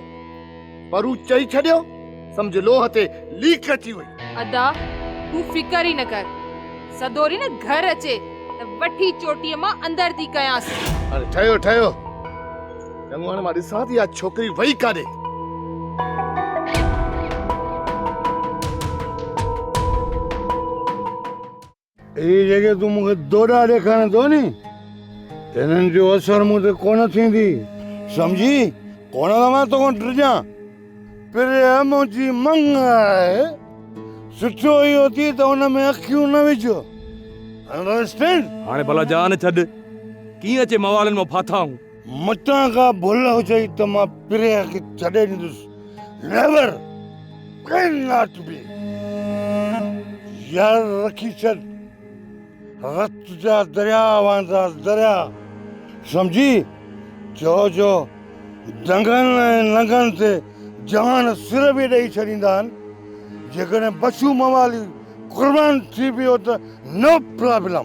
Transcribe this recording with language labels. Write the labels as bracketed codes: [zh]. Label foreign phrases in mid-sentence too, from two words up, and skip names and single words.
[sd] परू चई छॾियो सम्झ लोह ते लीक अची वई। अदा तूं फिकर ई न कर। सदोरी न घर अचे त वठी चोटीअ मां अंदर थी कयांसि। अरे ठहियो ठहियो चङो। हाणे मां ॾिसां थी इहा छोकिरी वई काॾे। [hi] ये जगह तू मुझे [sd] दोरा ॾेखारे थो नी इन्हनि जो असर मूं ते कोन थींदी समझी? कोन त मां तोखां डिॼां। पिरे मुंहिंजी मंग आहे सुठो इहो थी त हुन में अखियूं न विझो। अंडरस्टैंड? हाणे भला जान छॾ कीअं अचे मवालनि मां फाथाऊं। मतां का भुल हुजे त मां पिरे खे छॾे ॾींदुसि। [en] never can not be. [sd] यार रखी छॾ। रत जा दरिया वांदा दरिया समझी? जो डंगनि ऐं नंगनि ते जवान सिर बि ॾेई छॾींदा आहिनि। जेकॾहिं बचू मवाली कुर्बान थी वियो त [en] no problem.